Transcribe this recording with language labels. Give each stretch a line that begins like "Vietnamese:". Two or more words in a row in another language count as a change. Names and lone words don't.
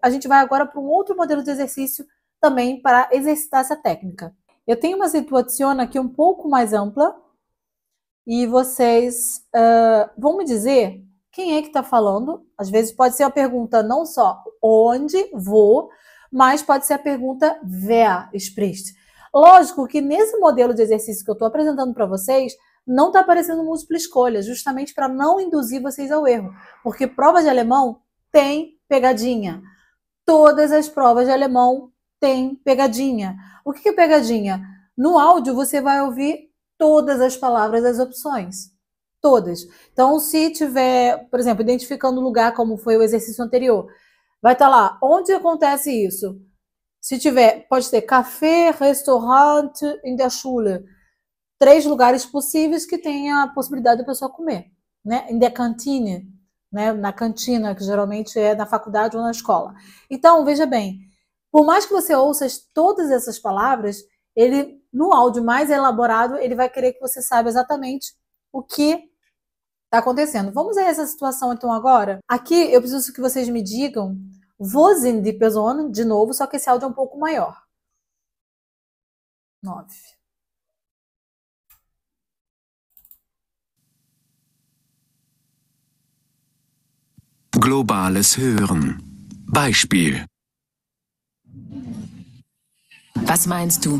Portuguese: A gente vai agora para um outro modelo de exercício também para exercitar essa técnica. Eu tenho uma situação aqui um pouco mais ampla e vocês vão me dizer quem é que está falando. Às vezes pode ser a pergunta não só onde, vou, mas pode ser a pergunta
German: wer spricht.
Portuguese: Lógico que nesse modelo de exercício que eu estou apresentando para vocês, não está aparecendo múltipla escolha, justamente para não induzir vocês ao erro. Porque prova de alemão tem pegadinha. Todas as provas de alemão têm pegadinha. O que é pegadinha? No áudio você vai ouvir todas as palavras das opções. Todas. Então, se tiver, por exemplo, identificando o lugar como foi o exercício anterior, vai estar lá, onde acontece isso? Se tiver, pode ter café, restaurante,
German: in der Schule.
Portuguese: 3 lugares possíveis que tem a possibilidade da pessoa comer, né?
German: In der Kantine,
Portuguese: né? Na cantina, que geralmente é na faculdade ou na escola. Então, veja bem, por mais que você ouça todas essas palavras, ele, no áudio mais elaborado, ele vai querer que você saiba exatamente o que está acontecendo. Vamos a essa situação, então, agora? Aqui, eu preciso que vocês me digam
German: wo sind die Personen,
Portuguese: de novo, só que esse áudio é um pouco maior.
German: 9. Globales Hören. Beispiel. Was meinst du?